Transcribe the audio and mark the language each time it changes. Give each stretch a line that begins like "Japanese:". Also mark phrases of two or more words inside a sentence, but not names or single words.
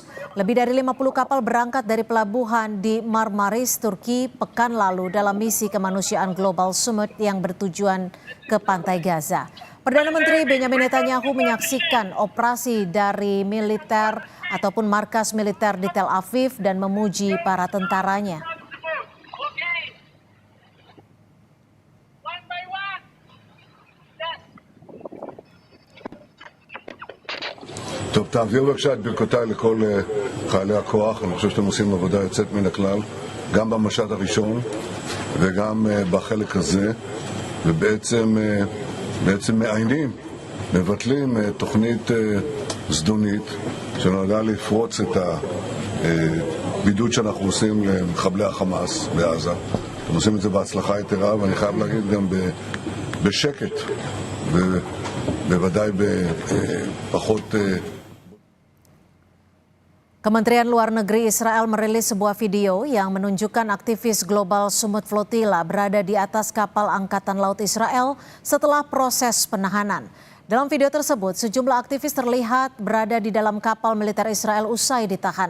Indonesian: Lebih dari 50 kapal berangkat dari pelabuhan di Marmaris, Turki pekan lalu dalam misi kemanusiaan Global Summit yang bertujuan ke pantai Gaza. Perdana Menteri Benjamin Netanyahu menyaksikan operasi dari militer ataupun markas militer di Tel Aviv dan memuji para tentaranya.
Hebrew: טוב, תעביר בבקשה את ברכותיי לכל חיילי הכוח. אני חושב שאתם עושים עבודה יוצאת מן הכלל, גם במשט הראשון וגם בחלק הזה, ובעצם מעיינים, מבטלים תוכנית זדונית שנועדה לפרוץ את הבידוד שאנחנו עושים למחבלי החמאס בעזה. אתם עושים את זה בהצלחה יתרה, ואני חייב להגיד גם בשקט ובוודאי בפחות.
Indonesian: Kementerian Luar Negeri Israel merilis sebuah video yang menunjukkan aktivis Global Sumut Flotilla berada di atas kapal Angkatan Laut Israel setelah proses penahanan. Dalam video tersebut, sejumlah aktivis terlihat berada di dalam kapal militer Israel usai ditahan.